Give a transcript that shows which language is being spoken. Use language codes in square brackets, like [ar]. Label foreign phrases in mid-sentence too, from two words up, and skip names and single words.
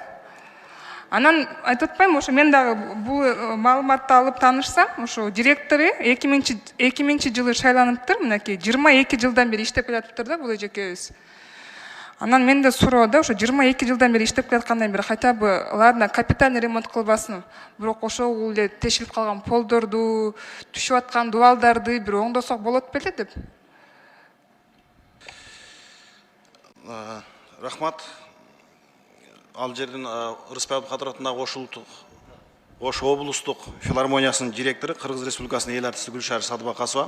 [ky] Анан айтып атпайм, ошо мен дагы бул маалыматты алып таанышсам, ошо директору 2000 жылы шайланыптыр, мынакей 22 жылдан бери иштеп келатыптыр да бул эжекебиз. Анан менде суроо да, ошо 22 жылдан бери иштеп келаткандан бери [ru] хотя бы ладно капитальный ремонт [ky] кылбасын, бирок ошол эле тешилип калган полдорду, түшүп аткан дубалдарды бир оңдосок болот беле деп. Рахмат. Ал жердин Ырыспай Абдыкадыров атындагы Ош облустук филармониясынын директору Кыргыз Республикасынын эл артисти Гүлшара Садыбакасова.